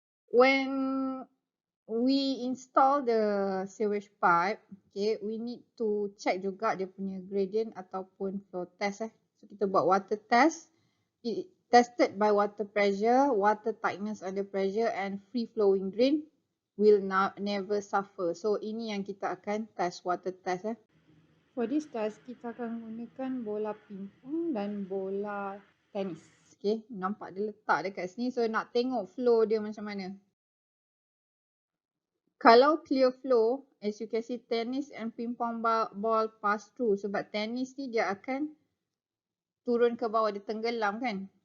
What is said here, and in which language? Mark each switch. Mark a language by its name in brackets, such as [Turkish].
[English] When we install the sewage pipe, okay, we need to check [Malay] juga dia punya [English] gradient ataupun flow test. [Malay] So kita buat water test. [English] It tested by water pressure, water tightness under pressure and free flowing drain will never suffer. [Malay] So ini yang kita akan test, water test. [English] For this test, [Malay] kita akan gunakan bola pingpong dan bola tenis. Okay, nampak dia letak dekat sini. So nak tengok flow dia macam mana. [English] Kalau clear flow, as you can see, tennis and pingpong ball pass through. [Malay] Sebab tenis ni dia akan turun ke bawah, dia tenggelam kan.